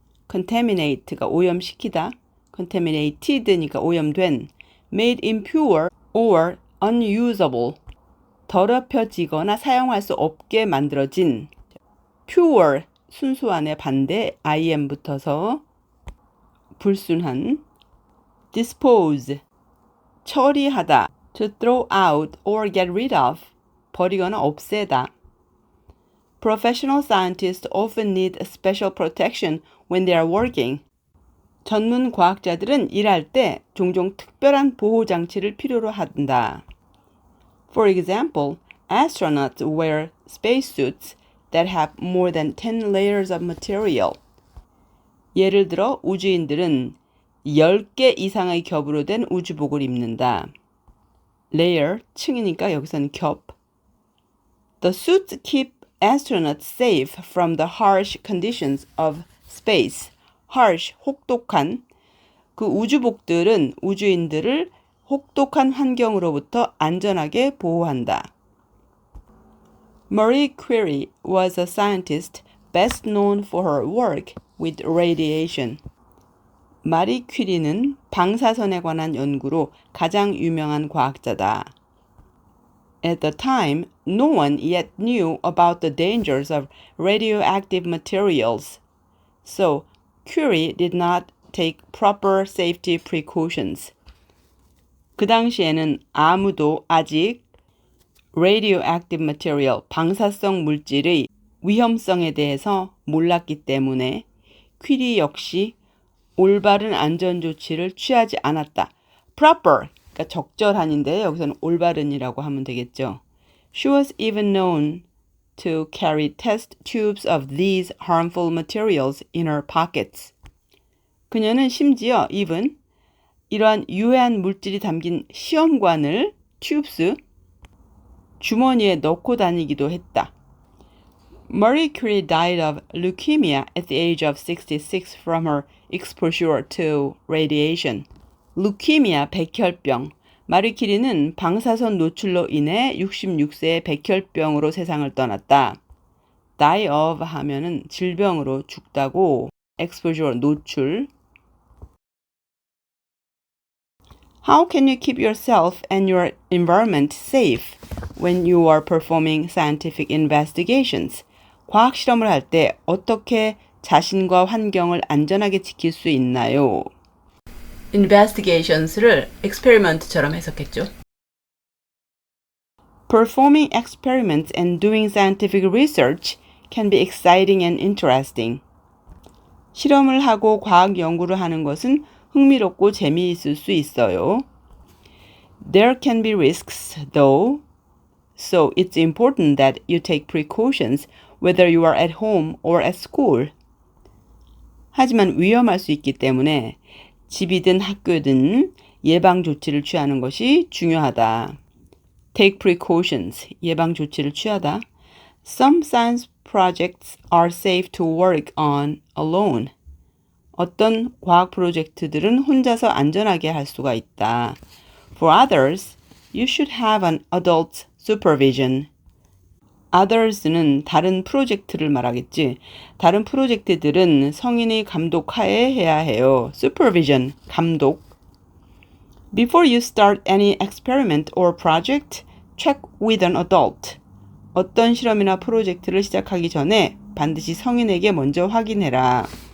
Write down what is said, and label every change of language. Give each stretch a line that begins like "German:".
Korean: contaminate가 오염시키다. contaminated니까 오염된.
English: made impure or unusable.
Korean: 더럽혀지거나 사용할 수 없게 만들어진. pure, 순수한의 반대, im 붙어서 불순한.
English: dispose,
Korean: 처리하다.
English: to throw out or get rid of,
Korean: 버리거나 없애다.
English: Professional scientists often need special protection when they are working.
Korean: 전문 과학자들은 일할 때 종종 특별한 보호 장치를 필요로 한다.
English: For example, astronauts wear spacesuits that have more than 10 layers of material.
Korean: 예를 들어 우주인들은 10개 이상의 겹으로 된 우주복을 입는다. Layer, 층이니까 여기서는 겹.
English: The suits keep astronauts safe from the harsh conditions of space.
Korean: harsh, 혹독한. 그 우주복들은 우주인들을 혹독한 환경으로부터 안전하게 보호한다.
English: Marie Curie was a scientist best known for her work with radiation.
Korean: 마리 퀴리는 방사선에 관한 연구로 가장 유명한 과학자다.
English: At the time, no one yet knew about the dangers of radioactive materials. So, Curie did not take proper safety precautions.
Korean: 그 당시에는 아무도 아직
English: radioactive material,
Korean: 방사성 물질의 위험성에 대해서 몰랐기 때문에 퀴리 역시 올바른 안전조치를 취하지 않았다. proper, 그러니까 적절한인데 여기서는 올바른이라고 하면 되겠죠.
English: She was even known to carry test tubes of these harmful materials in her pockets.
Korean: 그녀는 심지어
English: even
Korean: 이러한 유해한 물질이 담긴 시험관을 tubes 주머니에 넣고 다니기도 했다.
English: Marie Curie died of leukemia at the age of 66 from her exposure to radiation.
Korean: 루키미아 백혈병. 마리 키리는 방사선 노출로 인해 66세에 백혈병으로 세상을 떠났다. die of 하면은 질병으로 죽다고, exposure 노출.
English: How can you keep yourself and your environment safe when you are performing scientific investigations?
Korean: 과학 실험을 할 때 어떻게 자신과 환경을 안전하게 지킬 수 있나요? investigations를 experiment처럼 해석했죠.
English: Performing experiments and doing scientific research can be exciting and interesting.
Korean: 실험을 하고 과학 연구를 하는 것은 흥미롭고 재미있을 수 있어요.
English: There can be risks, though, so it's important that you take precautions whether you are at home or at school.
Korean: 하지만 위험할 수 있기 때문에 집이든 학교든 예방 조치를 취하는 것이 중요하다.
English: Take precautions,
Korean: 예방 조치를 취하다.
English: Some science projects are safe to work on alone.
Korean: 어떤 과학 프로젝트들은 혼자서 안전하게 할 수가 있다.
English: For others, you should have an adult supervision.
Korean: others는 다른 프로젝트를 말하겠지. 다른 프로젝트들은 성인의 감독하에 해야 해요.
English: supervision,
Korean: 감독.
English: Before you start any experiment or project, check with an adult.
Korean: 어떤 실험이나 프로젝트를 시작하기 전에 반드시 성인에게 먼저 확인해라.